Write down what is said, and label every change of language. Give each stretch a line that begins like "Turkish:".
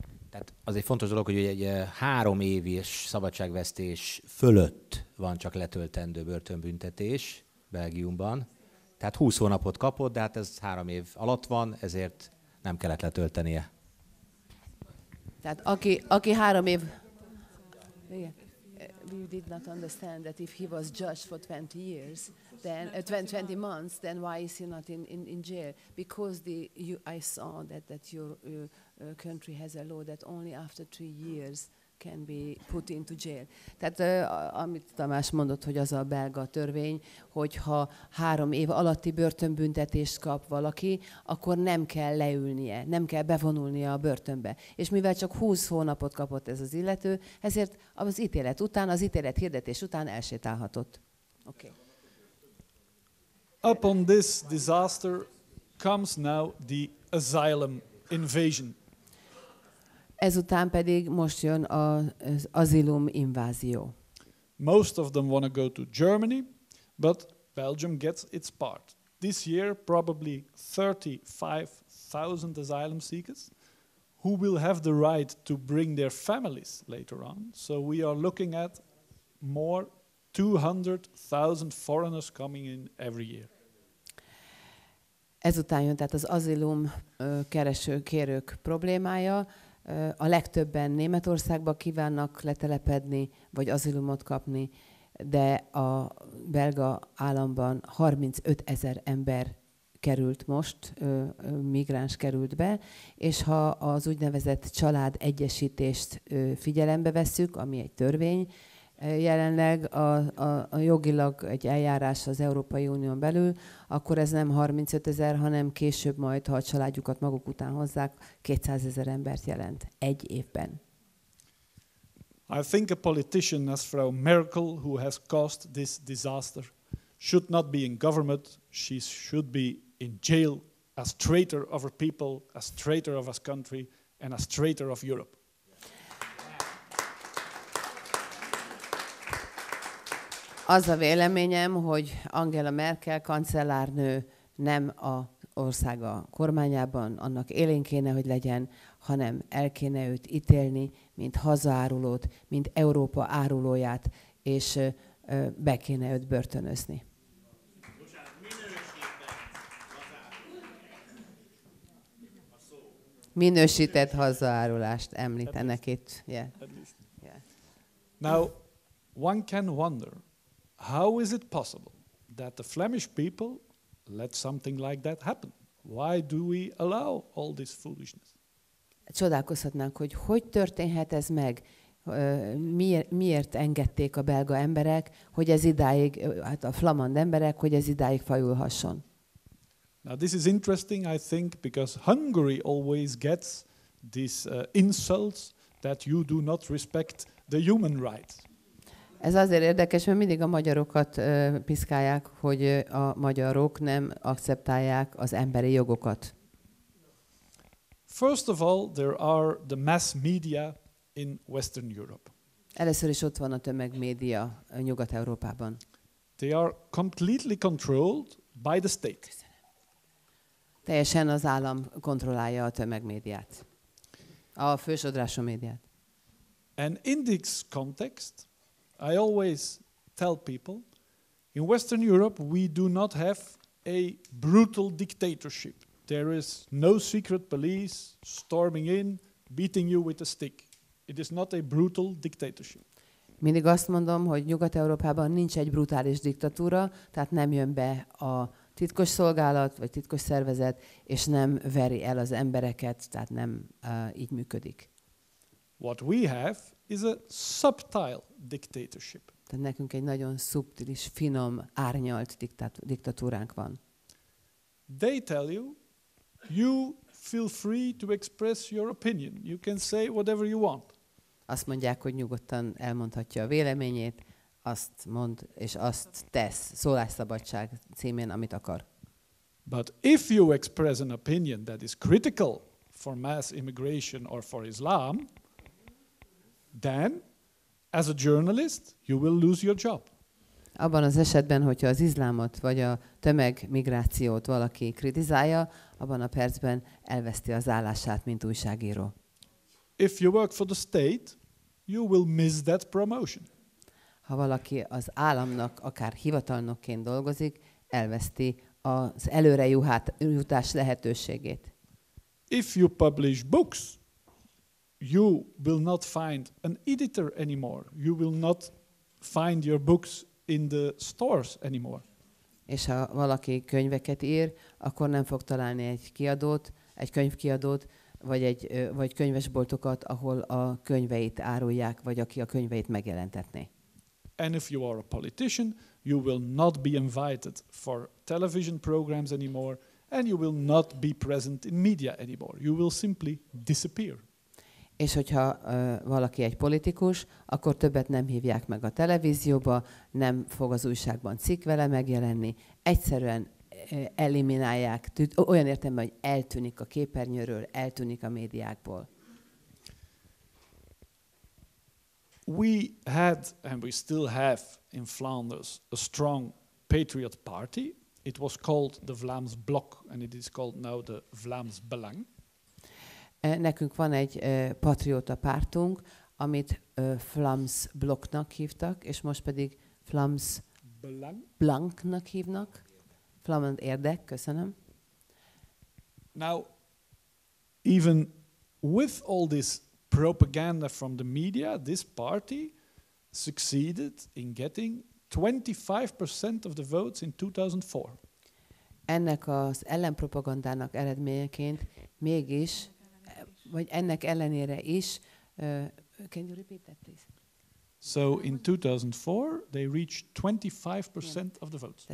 Hungarian: Tehát az egy fontos dolog, hogy egy 3 éves szabadságvesztés fölött van csak letöltendő börtönbüntetés Belgiumban. Tehát 20 hónapot kapott, de hát ez 3 év alatt van, ezért nem kellett letöltenie. Tehát aki 3 év...
English: We did not understand that if he was judged for 20 years, then 20 months, then why is he not in jail? Because I saw that your country has a law that only after 3 years can be put into jail.
Hungarian: Tehát amit Tamás mondott, hogy az a belga törvény, hogyha 3 év alatti börtönbüntetést kap valaki, akkor nem kell leülnie, nem kell bevonulnia a börtönbe. És mivel csak 20 hónapot kapott ez az illető, ezért az ítélet után, az ítélet hirdetés után elsétálhatott. Okay.
English: Upon this disaster comes now the asylum invasion.
Hungarian: Ezután pedig most jön az azilum invázió.
English: Most of them want to go to Germany, but Belgium gets its part. This year, probably 35,000 asylum seekers who will have the right to bring their families later on. So we are looking at more 200,000 foreigners coming in every year.
Hungarian: Ezután jön tehát az azilum kérők problémája. A legtöbben Németországba kívánnak letelepedni, vagy azilumot kapni, de a belga államban 35 000 ember került most, migráns került be, és ha az úgynevezett családegyesítést figyelembe vesszük, ami egy törvény, jelenleg a jogilag egy eljárás az Európai Unión belül, akkor ez nem 35 000, hanem később majd, ha a családjukat maguk után hozzák, 200 000 embert jelent egy évben.
English: I think a politician as Frau Merkel, who has caused this disaster, should not be in government, she should be in jail as traitor of our people, as traitor of our country, and as traitor of Europe.
Hungarian: Az a véleményem, hogy Angela Merkel kancellárnő nem az országa kormányában, annak élén kéne, hogy legyen, hanem el kéne őt ítélni, mint hazaárulót, mint Európa árulóját, és be kéne őt börtönözni. Minősített hazaárulást említenek itt. Yeah. Yeah.
English: Now, one can wonder, how is it possible that the Flemish people let something like that happen? Why do we allow all this foolishness?
Hungarian: Csodálkozhatnánk, hogy történhet ez meg? Miért engedték a belga emberek, hogy ez idáig, hát a flamand emberek, hogy ez idáig fajulhasson?
English: Now this is interesting, I think, because Hungary always gets these insults that you do not respect the human rights.
Hungarian: Ez azért érdekes, mert mindig a magyarokat piszkálják, hogy a magyarok nem akceptálják az emberi jogokat.
English: First of all, there are the mass media in Western Europe.
Hungarian: Először is ott van a tömegmédia Nyugat-Európában.
English: They are completely controlled by the state.
Hungarian: Teljesen az állam kontrollálja a tömegmédiát. A fősodrású médiát.
English: And in this context, I always tell people, in Western Europe we do not have a brutal dictatorship. There is no secret police storming in, beating you with a stick. It is not a brutal dictatorship.
Hungarian: Mindig azt mondom, hogy Nyugat-Európában nincs egy brutális diktatúra, tehát nem jön be a titkos szolgálat vagy titkos szervezet, és nem veri el az embereket, tehát nem így működik.
English: What we have is a subtle dictatorship.
Hungarian: Tehát nekünk egy nagyon szubtilis, finom, árnyalt diktatúránk van.
English: They tell you, you feel free to express your opinion. You can say whatever you want.
Hungarian: Azt mondják, hogy nyugodtan elmondhatja a véleményét, azt mond és azt tesz, szólásszabadság címén, amit akar.
English: But if you express an opinion that is critical for mass immigration or for Islam, then, as a journalist, you will lose your job.
Hungarian: Abban az esetben, hogyha az izlámot vagy a tömegmigrációt valaki kritizálja, abban a percben elveszti az állását, mint újságíró.
English: If you work for the state, you will miss that promotion.
Hungarian: Ha valaki az államnak akár hivatalnokként dolgozik, elveszti az előrejutás lehetőségét.
English: If you publish books, you will not find an editor anymore. You will not find your books in the stores anymore.
Hungarian: És ha valaki könyveket ír, akkor nem fog találni egy kiadót, egy könyvkiadót, vagy könyvesboltokat, ahol a könyveit árulják, vagy aki a könyveit megjelentetné.
English: And if you are a politician, you will not be invited for television programs anymore, and you will not be present in media anymore. You will simply disappear.
Hungarian: És hogyha valaki egy politikus, akkor többet nem hívják meg a televízióba, nem fog az újságban cikk vele megjelenni, egyszerűen eliminálják, olyan értelemben, hogy eltűnik a képernyőről, eltűnik a médiákból.
English: We had, and we still have in Flanders, a strong patriot party. It was called the Vlaams Blok, and it is called now the Vlaams Belang.
Hungarian: Nekünk van egy patrióta pártunk, amit Vlaams Bloknak hívtak, és most pedig Vlaams Blanknak hívnak. Flamand érdek, köszönöm.
English: Now, even with all this propaganda from the media, this party succeeded in getting 25% of the votes in 2004.
Hungarian: Ennek az ellenpropagandának eredményeként mégis, vagy ennek ellenére is,
English: can you repeat that, please? So in 2004, they reached 25% of the votes.